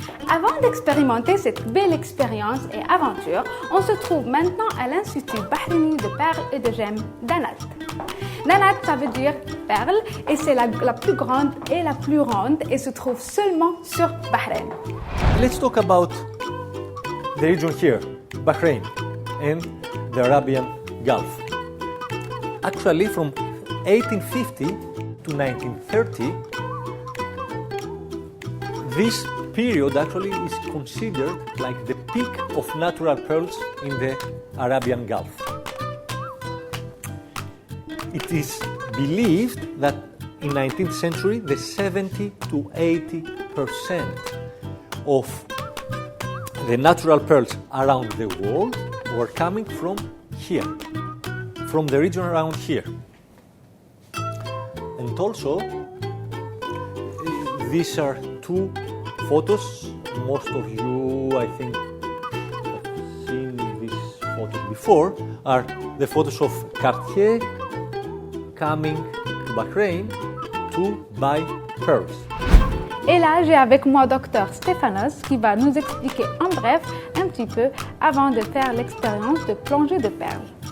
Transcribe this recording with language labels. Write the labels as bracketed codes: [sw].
[fr] Avant d'expérimenter cette belle expérience et aventure, on se trouve maintenant à l'Institut Bahreïni de perles et de gemmes d'Anat. Nanat, ça veut dire perle et c'est la plus grande et la plus ronde et se trouve seulement sur Bahreïn. [en] Let's talk about the region here, Bahrain and the Arabian Gulf. Actually, from 1850 to 1930, this period actually is considered like the peak of natural pearls in the Arabian Gulf. It is believed that in 19th century, the 70 to 80% of the natural pearls around the world were coming from here, from the region around here. And also, these are two photos. Most of you, I think, have seen these photos before, are the photos of Cartier coming to Bahrain to buy pearls. [fr] Et là, j'ai avec moi Dr Stéphanos qui va nous expliquer en bref un petit peu avant de faire l'expérience de plongée de perles.